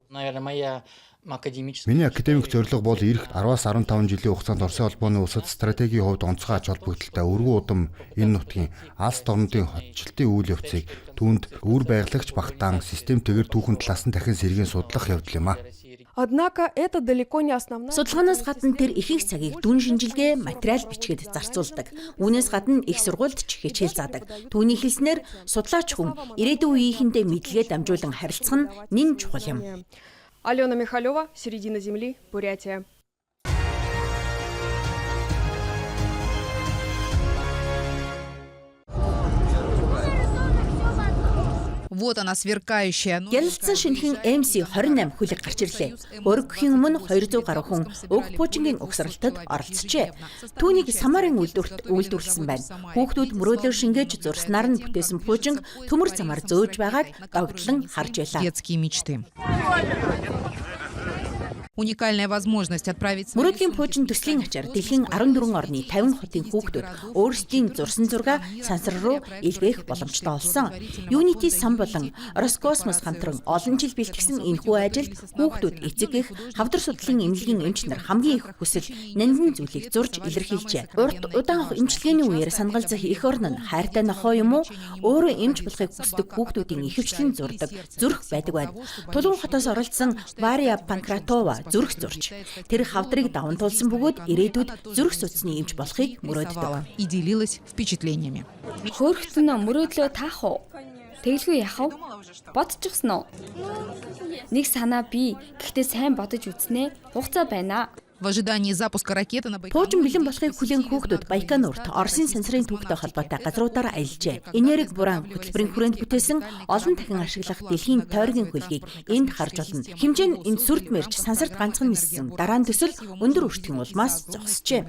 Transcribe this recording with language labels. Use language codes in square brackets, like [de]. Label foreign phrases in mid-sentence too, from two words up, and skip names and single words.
[mn] Миний академик зорилго бол эх 10-аас 15 жилийн хугацаанд Оросын холбооны улсад стратегийн хувьд онцгой ач холбогдолтой өргөн удам энэ нутгийн Алс орнуудын хотчлтын үйл явцыг түүнд үр байгалагч багтаан системтэйгээр түүхэн талаас нь дахин сэргийн судлах явдал юм а. Судалгаанаас гадна тэр ихэнх цагийг дүн шинжилгээ, материал бичгээд зарцуулдаг. Үүнээс гадна их сургуульд ч хичээл заадаг. Түүний хэлснээр судлаач хүн ирээдүйн үеийнхэндээ мэдлэгээ дамжуулан харилцах нь нэн чухал юм. Алена Михалева, Середина земли, Бурятия. [ru] Вот она сверкающая. [mn] Гялалцсан шинэхэн MC-28 хүлэг гарч ирлээ. Өргөхийн өмнө 200 гаруй хүн уг пуужингийн угсралтад оролцжээ. Түүнийг самарын үйлдвэрлэсэн байна. Хүүхдүүд мөрөөлөөр шингээж зурснаар нь бүтээсэн пуужинг төмөр замаар зөөж байгааг догтлон харж байлаа. [ru] Детские мечты. Уникальная возможность отправить... [mn] Мөрөөдлийн пуужин төслийн ачаар дэлхийн 14 орны 50 хотын хүүхдүүд өөрсдийн зурсан зураг сансар руу илгээх боломжтой болсон. Unity сан болон Роскосмос хамтран олон жил бэлтгэсэн энэхүү ажилд хүүхдүүд эцэг эх хавдар судлалын эмнэлгийн эмч нар хамгийн их хүсэл нандин зүйлийг зурж илэрхийлжээ. Урд удаан эмчилгээний үеэр сангалзах эх орн нь хайртай нохоо юм уу? Өөрөө эмч болохыг хүсдэг хүүхдүүдийн ихэвчлэн зурдаг зүрх байдаг байна. Тулгын хотоос оролцсон Варя Панкратова зүрх зурж. Тэр хавдрыг даван туулсан бөгөөд ирээдүйд зүрх судасны эмч болохыг мөрөөддөг. [ru] И делилась впечатлениями. [mn] Хөөрхтөн мөрөөдлөө таах уу? Тэглгүй яах вэ? Бодчихсон уу? Нэг санаа бий. Гэхдээ сайн бодож үзнэ. Хугацаа байна. [ru] В ожидании запуска ракеты на [mn] Пуужин бэлэн болохыг хүлээн хүүхдүүд Байконурт Оросын сансрын түүхтэй холбоотой газруудаар аялжээ. Энерги буран хөтөлбөрийн хүрээнд бүтээсэн олон дахин ашиглах дэлхийн тойргийн хөлгийг энд харж болно. Хэмжээ нь энд сүрд мэрч сансарт ганцхан ниссэн. Дараа нь төсөл өндөр өртгийн улмаас зогсжээ.